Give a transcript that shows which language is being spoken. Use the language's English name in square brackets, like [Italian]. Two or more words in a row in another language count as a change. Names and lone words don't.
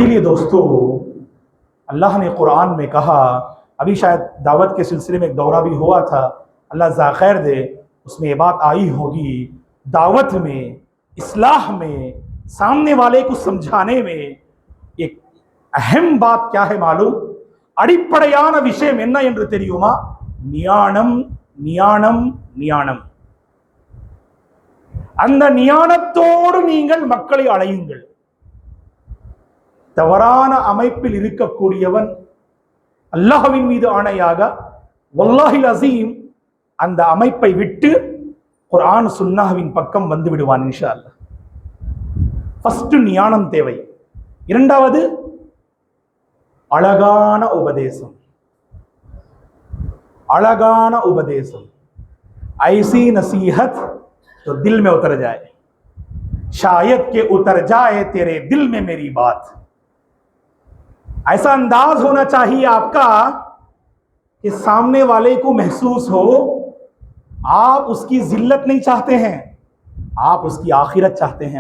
[Urdu] تو اسی لیے دوستو اللہ نے قرآن میں کہا، ابھی شاید دعوت کے سلسلے میں ایک دورہ بھی ہوا تھا، اللہ ذاخیر دے، اس میں یہ بات آئی ہوگی، دعوت میں، اصلاح میں، سامنے والے کو سمجھانے میں ایک اہم بات کیا ہے معلوم? [Tamil] அடிப்படையான விஷயம் என்ன என்று தெரியுமா? ஞானம் ஞானம் ஞானம். அந்த ஞானத்தோடு நீங்கள் மக்களை அழையுங்கள். தவறான அமைப்பில் இருக்கக்கூடியவன் அல்லாஹ்வின் மீது ஆணையாக [Arabic] والله العظيم [Tamil] அந்த அமைப்பை விட்டு குர்ஆன் சுன்னாஹ்வின் பக்கம் வந்து விடுவான் [Arabic] إن شاء الله. [Tamil] ஃபர்ஸ்ட் ஞானம் தேவை. இரண்டாவது அழகான உபதேசம். அழகான உபதேசம், [Urdu] ایسی نصیحت تو دل میں اتر جائے، شاید کے اتر جائے تیرے دل میں میری بات. ایسا انداز ہونا چاہیے آپ کا کہ سامنے والے کو محسوس ہو آپ اس کی ذلت نہیں چاہتے ہیں، آپ اس کی آخرت چاہتے ہیں.